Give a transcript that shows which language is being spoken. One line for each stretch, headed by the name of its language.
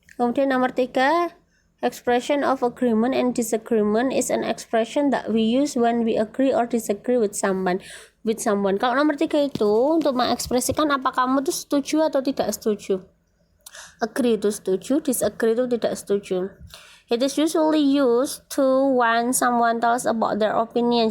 Indonesian: Kemudian nomor 3,
English: expression of agreement and disagreement is an expression that we use when we agree or disagree with someone.
Indonesian: Kalau nomor 3 itu untuk mengekspresikan apa kamu tuh setuju atau tidak setuju. Agree itu setuju, disagree itu tidak setuju.
English: It is usually used to when someone tells about their opinion.